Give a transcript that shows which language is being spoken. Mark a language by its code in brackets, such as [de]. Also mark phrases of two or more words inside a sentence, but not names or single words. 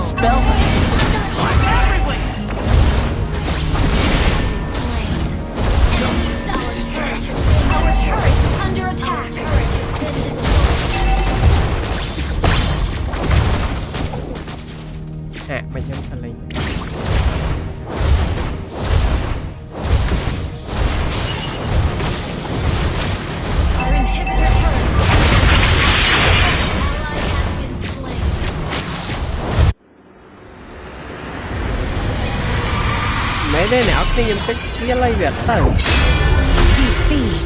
[en] spell that? I'm everywhere! This is death. Our turret is under attack. Our turret has been destroyed. [km] ហ่ะមិនខ្ញុំថាលេង [en] Our inhibitor turret. Ally has been slain. [km] មែនទេអ្នកអត់ខ្ញុំតិចវាលៃវាទៅ [en] Defeat.